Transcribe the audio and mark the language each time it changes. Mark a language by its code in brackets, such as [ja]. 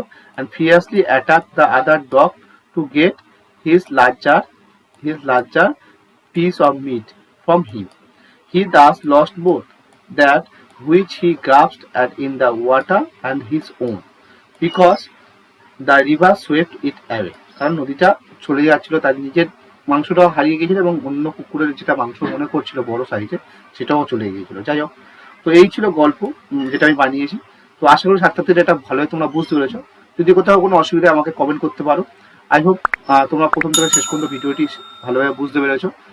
[en] And fiercely attack the other dog to get his larger piece of meat from him. He thus lost both that which he grasped at in the water and his own, because the river swept it away. [bn] কারণ নদীটা চলে যাচ্ছিল, তার নিজের মাংসটাও হারিয়ে গিয়েছিল এবং অন্য কুকুরের যেটা মাংস মনে করছিল বড় সাইজে সেটাও চলে গিয়েছিল। যাই হোক, তো এই ছিল গল্প যেটা আমি বানিয়েছি। তো আশা করি ছাত্রছাত্রীরা এটা ভালোই তোমরা বুঝতে পেরেছো। যদি কোথাও কোনো অসুবিধা আমাকে কমেন্ট করতে পারো। [en] I hope [bn] তোমরা প্রথম থেকে শেষ পর্যন্ত ভিডিওটি ভালোভাবে বুঝতে পেরেছো।